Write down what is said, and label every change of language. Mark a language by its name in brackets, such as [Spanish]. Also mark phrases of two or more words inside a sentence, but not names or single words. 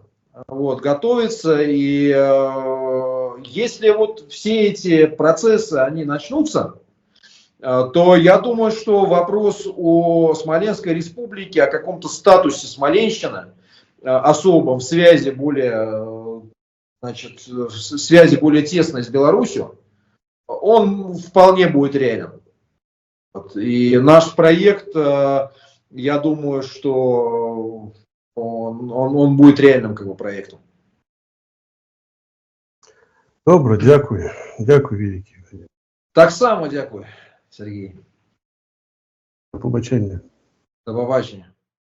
[Russian] Вот, готовиться, и если вот все эти процессы, они начнутся, то я думаю, что вопрос о Смоленской республике, о каком-то статусе Смоленщины, особом, в связи более, значит, в связи более тесной с Беларусью, он вполне будет реален. И наш проект, я думаю, что он будет реальным как бы проектом. [Ukrainian] Добре, дякую. Дякую, великий. Так само дякую, Сергій. До побачення. До побачення.